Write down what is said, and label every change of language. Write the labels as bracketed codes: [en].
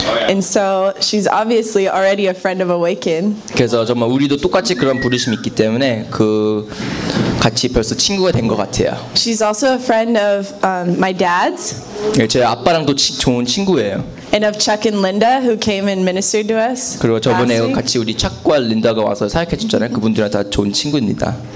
[en] And so she's obviously already a friend of Awaken. [ko] 그래서 정말 우리도 똑같이 그런 부르심이 있기 때문에 그 같이 벌써 친구가 된 것 같아요. [en] She's also a friend of my dad's. [ko] 제 아빠랑도 좋은 친구예요. [en] And of Chuck and Linda who came and ministered to us. [ko] 그리고 저번에 같이 우리 착과 린다가 와서 사역해 줬잖아요. 그분들은 다 좋은 친구입니다.